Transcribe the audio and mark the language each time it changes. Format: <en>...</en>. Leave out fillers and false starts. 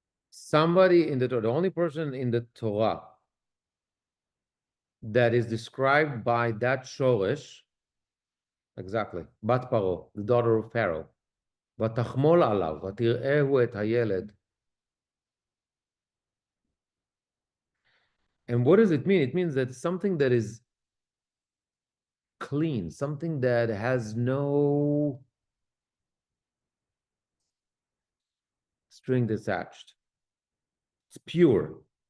<en>Somebody in the Torah, the only person in the Torah that is described by that shoresh, exactly, Bat Paro, the daughter of Pharaoh.</en> <he>ותחמול עליו, ותראהו את הילד.</he> <en>And what does it mean? It means that something that is clean, something that has no string attached. It's pure.</en>